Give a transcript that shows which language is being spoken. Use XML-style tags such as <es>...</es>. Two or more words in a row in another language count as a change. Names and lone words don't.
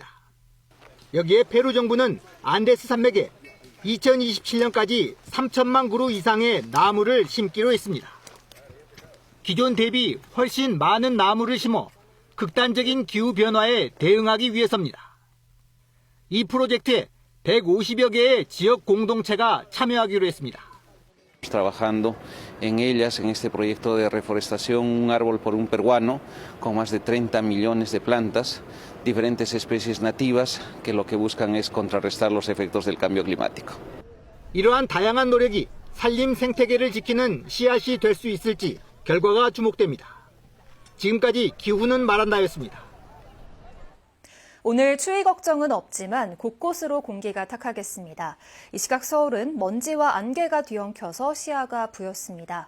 <ko>여기에 페루 정부는 안데스 산맥에 2027년까지 3천만 그루 이상의 나무를 심기로 했습니다. 기존 대비 훨씬 많은 나무를 심어 극단적인 기후변화에 대응하기 위해서입니다. 이 프로젝트에 150여 개의 지역 공동체가 참여하기로 했습니다.</ko> <es>Trabajando en ellas, en este proyecto de reforestación, un árbol por un peruano, con más de 30 millones de plantas, diferentes especies nativas que lo que buscan es contrarrestar los efectos del cambio climático.</es> <ko>이러한 다양한 노력이 산림 생태계를 지키는 씨앗이 될 수 있을지 결과가 주목됩니다. 지금까지 기후는 말한다였습니다. 오늘 추위 걱정은 없지만 곳곳으로 공기가 탁하겠습니다. 이 시각 서울은 먼지와 안개가 뒤엉켜서 시야가 부였습니다.</ko>